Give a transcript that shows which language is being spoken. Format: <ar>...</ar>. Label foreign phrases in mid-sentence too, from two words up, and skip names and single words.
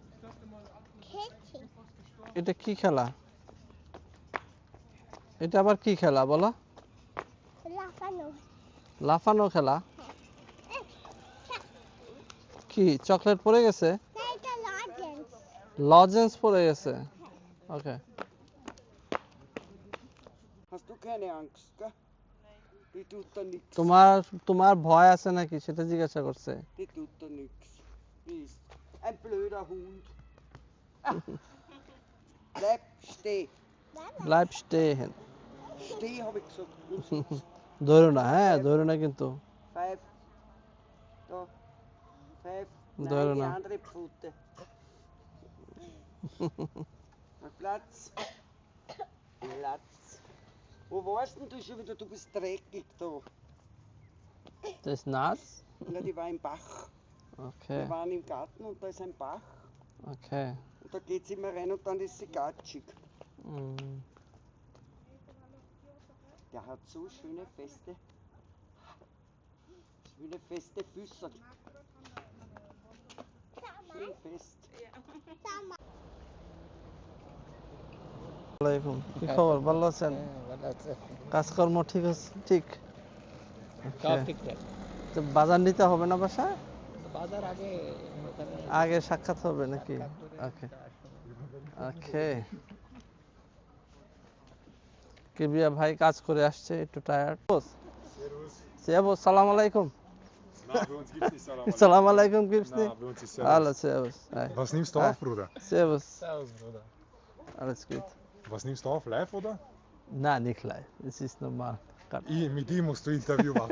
<bn>এটা কি খেলা? এটা আবার কি খেলা বলো? লাফানো খেলা? কি চকলেট পড়ে গেছে? লজেন্স পড়ে গেছে। ওকে।</bn> <de>Hast du keine Angst, gell? Die tut da nix.</de> <bn>তোমার ভয় আছে নাকি সেটা জিজ্ঞাসা করছে।</bn> <de>Die tut da nix. Die ist ein blöder Hund. Bleib stehen. Bleib stehen. Steh, habe ich gesagt. Und sonst.</de> <bn>ধরো না, হ্যাঁ ধরো না কিন্তু।</bn> <de>Five. Da. Five. Nein,</de> <bn>ধরো</bn> <de>die</de> <bn>না।</bn> <de>andere Pfote. Platz. Platz. Wo warst denn du schon wieder? Du bist dreckig da. Das ist nass? Na, die war im Bach. Okay, Wir waren im Garten und da ist ein Bach. okay. Und da geht sie immer rein und dann ist sie gatschig. Mm. Der hat so schöne feste Füße. Schön fest.</de> <bn>ওয়ালাইকুম, কি খবর? ভালো আছেন? কাজকর্ম ঠিক আছে? ঠিক। সব ঠিকঠাক। তো বাজার নিতে হবে না বাসায়? বাজার আগে আগে সাক্ষাৎ হবে নাকি? ওকে ওকে। কিবরিয়া ভাই কাজ করে আসছে, একটু টায়ার্ড।</bn> <de>Servus,</de> <ar>سلام عليكم.</ar> <de>Na, bei uns gibt's nicht Salam</de> <ar>سلام عليكم</ar> <de>gibt's nicht? Na, bei uns ist Hallo, Servus. servus. Hi. Was nimmst du Hi. auf, Bruder? Servus. Servus, Bruder. Alles gut. Was nimmst du auf? Live, oder? Nein, nicht live. Es ist normal. Mit ihm musst du Interview machen.</de>